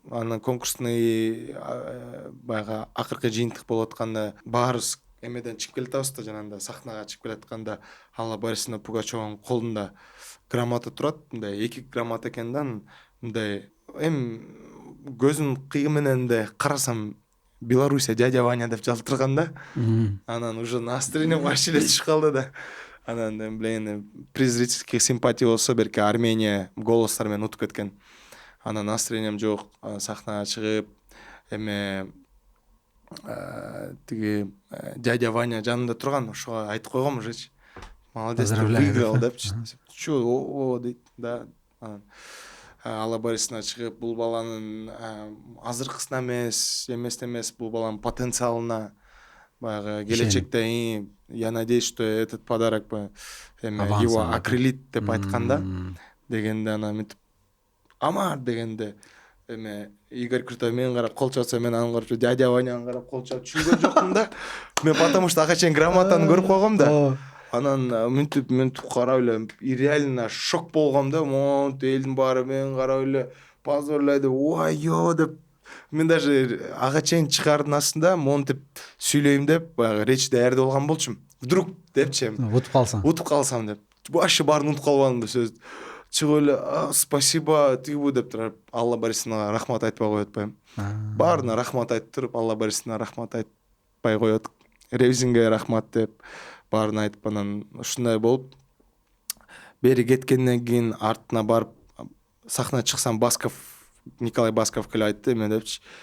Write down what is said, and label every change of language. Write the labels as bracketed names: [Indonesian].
[Kyrgyz] Анан конкурсный баягы акыркы жыйынтык болуп атканда баарыбыз эмеден чыгып келатабыз да, жанагындай сахнага чыгып келатканда Алла Борисовна Пугачеванын колунда грамота турат, мындай 2 грамота экен да. Мындай эми көзүмдүн кыйгы менен мындай карасам Белоруссия дядя Ваня деп жалтырган да. Анан [Russian] уже настроением вообще [Kyrgyz] эле түшүп калды да. Анан блин, [Russian] приз зрительских симпатий [Kyrgyz] болсо берки Армения голостар менен утуп кеткен. Анан настроением жок, сахнага чыгып эме тиги дядя Ваня жанында турган, ошого айтып койгом ужечи. [Russian] Молодец, выиграл [Kyrgyz] депчи. Чё дейт да. Алла Борисовна чыгып бул баланын азыркысына эмес бул баланын потенциалына баягы келечекте, [Russian] я надеюсь, что этот подарок его окрылит [Kyrgyz] деп айтканда дегенде, анан мынтип Амар дегенде эме Игорь Крутой мен карап кол чапса, мен аны карап дядя Ваняны карап кол чап түшүнгөн жокмун да. Мен [Russian] потому что [Kyrgyz] ага чейин грамотаны көрүп койгом да. Анан мынтип карап эле реально шок болгом да. Монт элдин баары мен карап эле поздравляй деп, ой-ё деп. Мен даже ага чейин чыгардын астында монтип сүйлөйм деп баягы речь даярдап алган болчумун. Вдруг депчи. Утуп калсам деп. Вообще баарын унутуп калбадым да сөз. Чыгып эле спасибо тигибу деп туруп Алла Борисовнага рахмат айтпай кое атпайм. Баарына рахмат айтып туруп Алла Борисовнага рахмат айтпай коет. Ревзинге рахмат деп баарына айтып, анан ушундай болуп бери кеткенден кийин артына барып сахнага чыксам, Николай Басков келип айтты эме депчи.